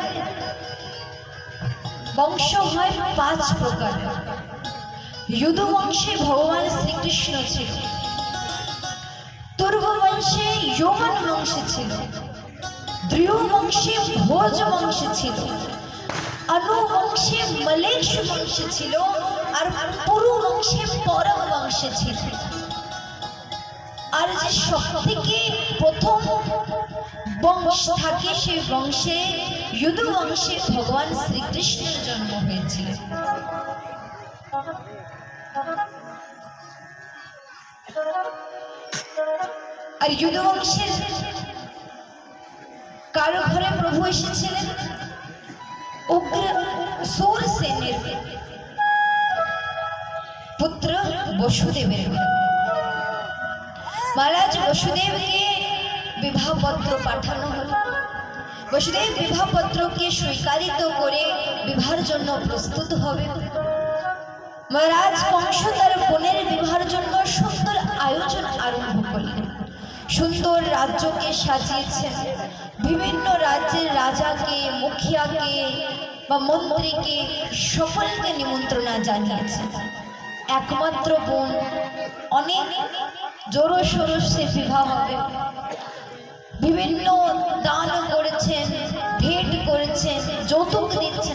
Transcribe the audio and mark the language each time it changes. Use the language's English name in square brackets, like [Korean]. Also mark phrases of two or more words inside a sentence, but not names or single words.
[Bangla] বংশ হয় 5 প্রকার। যদু বংশে ভগবান শ্রীকৃষ্ণ ছিল, তুর্ব বংশে যমন বংশ ছিল, দ্রিয় বংশে ভোজ বংশ ছিল, অনু বংশে মলেশ বংশ ছিলো আর পুরু বংশে পৌরব বংশ ছিলো। আর যে সবথেকে প্রথম বংশ থাকে সেই বংশে যদু বংশে ভগবান শ্রীকৃষ্ণের জন্ম হয়েছিল। আর যদু বংশের কার ঘরে প্রভু এসেছিলেন? উগ্র সূরসেনের পুত্র বসুদেবের। মহারাজ বসুদেব কে বিবাহ পত্র পাঠানো হলো। বসুদেব বিবাহ পত্র কে স্বীকারিত করে বিবাহের জন্য প্রস্তুত হবে। মহারাজ কংস তার বোনের বিবাহের জন্য সুন্দর আয়োজন আরম্ভ করলেন। সুন্দর রাজ্য কে साजिয়েছেন, বিভিন্ন রাজ্যের রাজাকে, মুখিয়াকে বা মন্ত্রীকে সকলকে নিমন্ত্রণ জানিয়েছেন। একমাত্র বোন, অনেক জোরো সোরো সে বিবাহ হবে। বিভিন্ন দান করেছেন, ভেট করেছেন, যৌতুক দিচ্ছেন।